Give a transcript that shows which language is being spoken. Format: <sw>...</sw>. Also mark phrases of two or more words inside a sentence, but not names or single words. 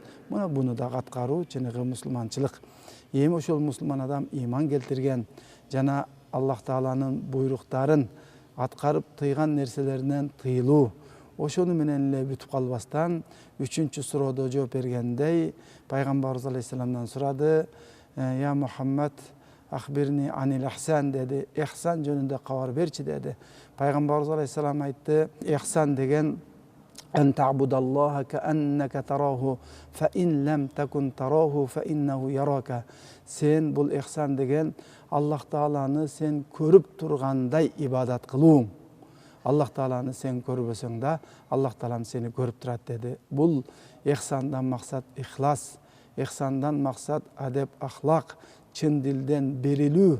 <ky>Мына буну дагы аткаруу чыныгы мусулманчылык. Эми ошол мусулман адам иман келтирген жана Аллах Тааланын буйруктарын аткарып тыйган нерселеринен тыйылуу. Ошону менен эле бүтүп калбастан 3-чү суроодо жооп бергендей, пайгамбарыбыз алейхисаламдан сурады:</ky> <ar>"يا محمد أخبرني عن الإحسان" деди.</ar> <ky>Ихсан жөнүндө кабар берчи деди. Пайгамбарыбыз алейхисалам айтты: "Ихсан деген</ky> <ar>أن تعبد الله كأنك تراه فإن لم تكن تراه فإنه يراك."</ar> <ky>Сен бул ихсан деген Аллах Тааланы сен көрүп тургандай ибадат кылууң. Аллах Тааланы сен көрбөсөң да, Аллах Таалам сени көрүп турат деди. Бул ихсандан максат ихлас, ихсандан максат адеп, ахлак, чын дилден берилүү.</ky>